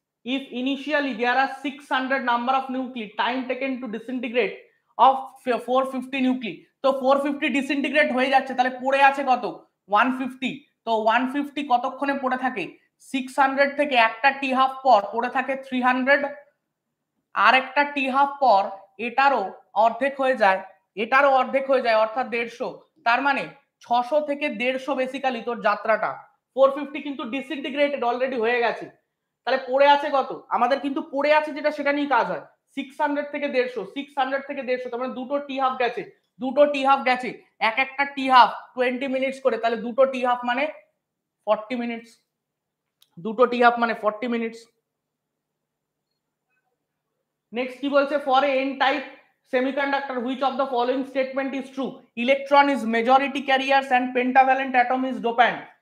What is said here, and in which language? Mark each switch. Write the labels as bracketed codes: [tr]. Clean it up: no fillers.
[en] If initially there are 600 number of nuclei, time taken to disintegrate of 450 nuclei, [bn] তো 450 disintegrate হয়ে যাচ্ছে, তাহলে পড়ে আছে কত? 150। তো 150 কতক্ষণে পড়ে থাকে? 600 থেকে একটা টি হাফ পর পড়ে থাকে 300, আর একটা টি হাফ পর এটারও অর্ধেক হয়ে যায়, এটারও অর্ধেক হয়ে যায় অর্থাৎ 150। তার মানে 600 থেকে 150 বেসিক্যালি তোর যাত্রাটা। 450 কিন্তু ডিসইন্টিগ্রেটেড অলরেডি হয়ে গেছে, তাহলে পড়ে আছে কত? আমাদের কিন্তু পড়ে আছে যেটা সেটা নিয়ে কাজ হয়। 600 থেকে 150, 600 থেকে 150, তার মানে দুটো টি হাফ গেছে, দুটো টি হাফ গেছে, এক একটা টি হাফ 20 মিনিটস করে, তাহলে দুটো টি হাফ মানে 40 মিনিটস, দুটো টি হাফ মানে 40 মিনিটস। নেক্সট কি বলছে? [en] For a N type semiconductor which of the following statement is true? Electron is majority carriers and pentavalent atom is dopant.